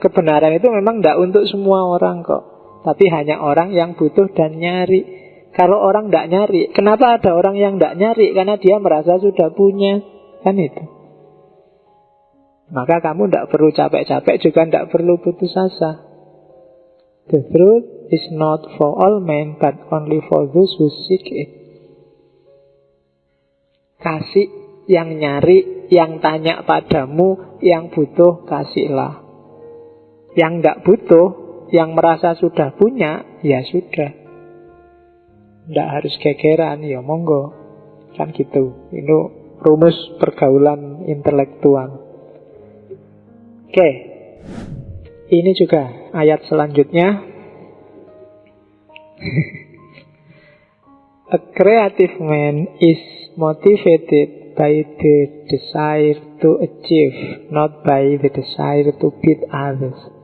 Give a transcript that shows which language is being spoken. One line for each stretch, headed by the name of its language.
Indonesian: Kebenaran itu memang tidak untuk semua orang kok, tapi hanya orang yang butuh dan nyari. Kalau orang tidak nyari, kenapa ada orang yang tidak nyari? Karena dia merasa sudah punya, kan itu. Maka kamu tidak perlu capek-capek, juga tidak perlu putus asa.
English: The truth is not for all men, but only for those who seek it.
Indonesian: Kasih yang nyari, yang tanya padamu, yang butuh kasihlah. Yang tidak butuh, yang merasa sudah punya, ya sudah. Tidak harus gegeran, ya monggo. Kan gitu. Ini rumus pergaulan intelektual. Oke, ini juga ayat selanjutnya.
English: A creative man is motivated by the desire to achieve, not by the desire to beat others.